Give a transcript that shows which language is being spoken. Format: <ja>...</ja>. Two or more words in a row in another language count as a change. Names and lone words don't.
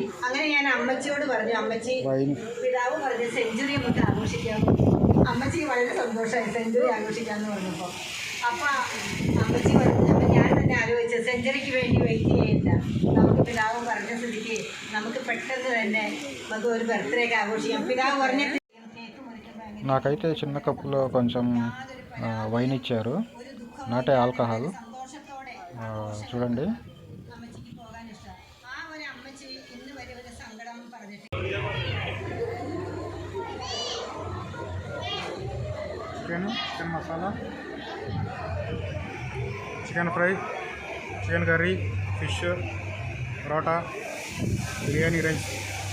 <ml>അങ്ങനെ ഞാൻ അമ്മച്ചിയോട് പറഞ്ഞു, അമ്മച്ചി പിതാവ് പറഞ്ഞ സെഞ്ചുറി നമുക്ക് ആഘോഷിക്കാം. അമ്മച്ചിക്ക് വളരെ സന്തോഷമായി സെഞ്ചുറി ആഘോഷിക്കാമെന്ന് പറഞ്ഞപ്പോൾ. അപ്പം അമ്മച്ചി പറഞ്ഞു, അപ്പം ഞാൻ തന്നെ ആലോചിച്ചു, സെഞ്ചുറിക്ക് വേണ്ടി വെയിറ്റ് ചെയ്യില്ല, നമുക്ക് പിതാവ് പറഞ്ഞ സ്ഥിതിക്ക് നമുക്ക് പെട്ടെന്ന് തന്നെ നമുക്ക് ഒരു ബർത്ത്ഡേക്ക് ആഘോഷിക്കാം. പിതാവ് പറഞ്ഞ</ml> <te>నాకైతే చిన్న కప్పులో కొంచెం వైన్ ఇచ్చారు,</te> <en>not alcohol.</en> <te>చూడండి.</te> <ml>അമ്മച്ചിക്ക് പോകാൻ ഇഷ്ടം. ആ ഒരു അമ്മച്ചി ഇന്ന് വരെ ഒരു സങ്കടം പറഞ്ഞിട്ടില്ല.</ml> <te>చికెన్ మసాలా, చికెన్ ఫ్రై, చికెన్ కర్రీ, ఫిష్, పరోటా, బిర్యానీ రైస్.</te>